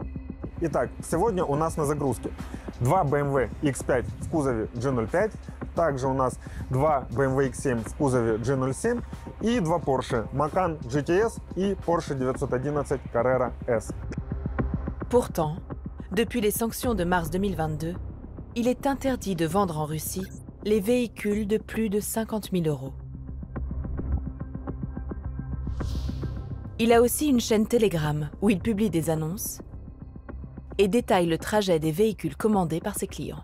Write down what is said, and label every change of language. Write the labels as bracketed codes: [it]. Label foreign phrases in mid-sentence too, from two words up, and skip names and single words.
[ru] Итак, сегодня у нас на загрузке два BMW X5 в кузове G05, также у нас два BMW X7 в кузове G07 и два Porsche Macan GTS и Porsche 911 Carrera S. [fr] Pourtant, depuis les sanctions de mars 2022, il est interdit de vendre en Russie les véhicules de plus de 50 000 €. Il a aussi une chaîne Telegram où il publie des annonces et détaille le trajet des véhicules commandés par ses clients.